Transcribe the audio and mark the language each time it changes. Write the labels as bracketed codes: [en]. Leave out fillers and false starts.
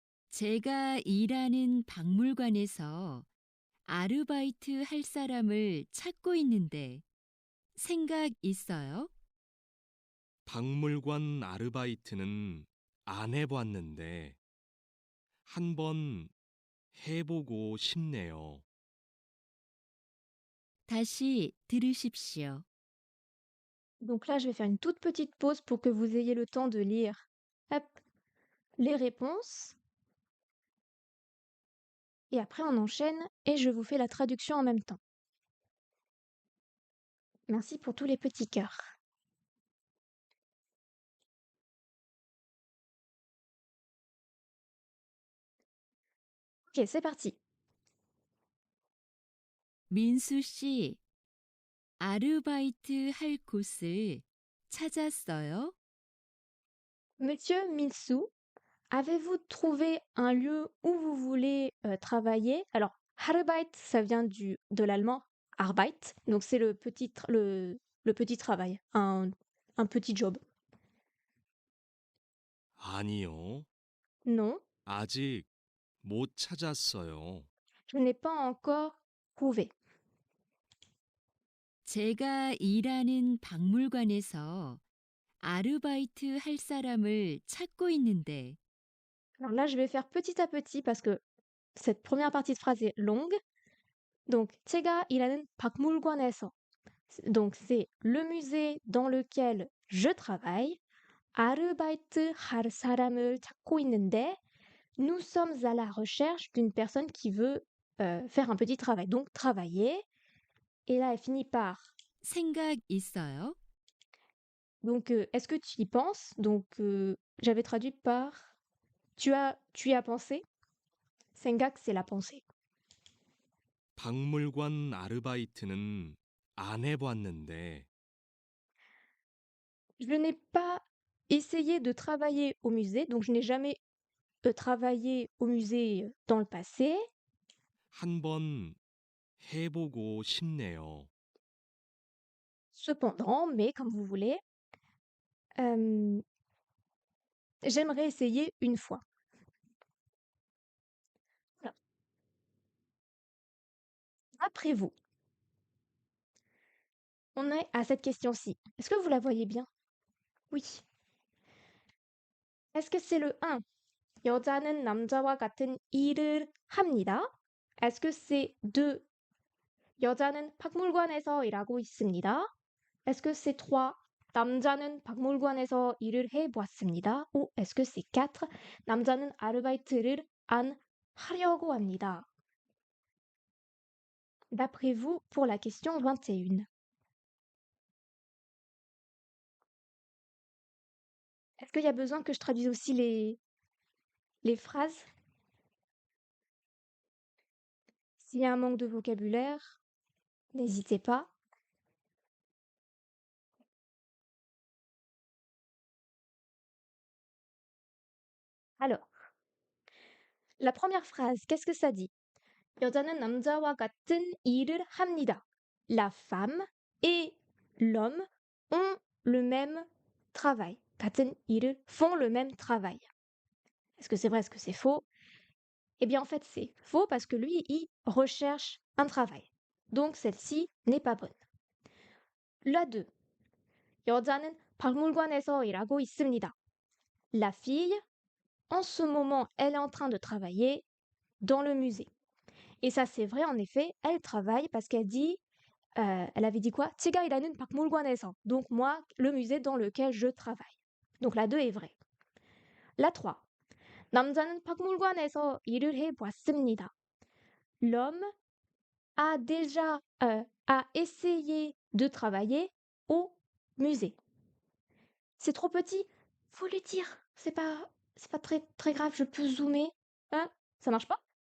[ko] 제가 일하는 박물관에서 아르바이트 할 사람을 찾고 있는데 생각 있어요? 박물관 아르바이트는 안 해봤는데 한번 해보고 싶네요. 다시 들으십시오. [fr] Donc là, je vais faire une toute petite pause pour que vous ayez le temps de lire, hop, les réponses. Et après, on enchaîne et je vous fais la traduction en même temps. Merci pour tous les petits cœurs. Ok, c'est parti. [ko] 민수 씨, 아르바이트 할 곳을 찾았어요? [fr] Monsieur Milsou, avez-vous trouvé un lieu où vous voulez travailler? Alors, Arbeit, ça vient de l'allemand Arbeit, donc c'est le petit travail, un petit job. [ko] 아니요. [fr] Non, [ko] 아직 못 찾았어요. [fr] je n'ai pas encore trouvé. [ko] 제가 일하는 박물관에서 아르바이트 할 사람을 찾고 있는데 [fr] Alors là, je vais faire petit à petit parce que cette première partie de phrase est longue. Donc, [ko] 제가 일하는 박물관에서. [fr] Donc c'est le musée dans lequel je travaille. [ko] 아르바이트 할 사람을 찾고 있는데 [fr] nous sommes à la recherche d'une personne qui veut faire un petit travail. Donc travailler. Et là, elle finit par. [ko] 생각 있어요? [fr] Donc, est-ce que tu y penses? Donc, j'avais traduit par tu y as pensé? Sengak, c'est la pensée. [ko] 박물관 아르바이트는 안 해봤는데 [fr] Je n'ai pas essayé de travailler au musée, donc je n'ai jamais travaillé au musée dans le passé. [ko] 한번 해보고 싶네요. [fr] Cependant, mais comme vous voulez, euh, j'aimerais essayer une fois. Voilà. Après vous, on est à cette question-ci. Est-ce que vous la voyez bien? Oui. Est-ce que c'est le 1? [ko] 여자는 남자와 같은 일을 합니다. [fr] Est-ce que c'est 2? [ko] 여자는 박물관에서 일하고 있습니다. [fr] Est-ce que c'est 3? [ko] 남자는 박물관에서 일을 해보았습니다. [fr] Ou est-ce que c'est 4? [ko] 남자는 아르바이트를 안 하려고 합니다. [fr] D'après vous, pour la question 21. Est-ce qu'il y a besoin que je traduise aussi les phrases? S'il y a un manque de vocabulaire, n'hésitez pas. Alors, la première phrase, qu'est-ce que ça dit? [ko] 여자는 남자와 같은 일을 합니다. [fr] La femme et l'homme ont le même travail. [ko] 같은 일을 [fr] font le même travail. Est-ce que c'est vrai, est-ce que c'est faux? Eh bien, en fait, c'est faux parce que lui, il recherche un travail. Donc, celle-ci n'est pas bonne. La 2. [ko] 여자는 박물관에서 일하고 있습니다. [fr] La fille, en ce moment, elle est en train de travailler dans le musée. Et ça, c'est vrai, en effet, elle travaille parce qu'elle dit, elle avait dit quoi? [ko] 제가 일하는 박물관에서. [fr] Donc, moi, le musée dans lequel je travaille. Donc, la 2 est vraie. La 3. [ko] 남자는 박물관에서 일을 해보았습니다. [fr] L'homme a déjà a essayé de travailler au musée. C'est trop petit, faut le dire. C'est pas très grave, je peux zoomer. Hein? Ça marche pas?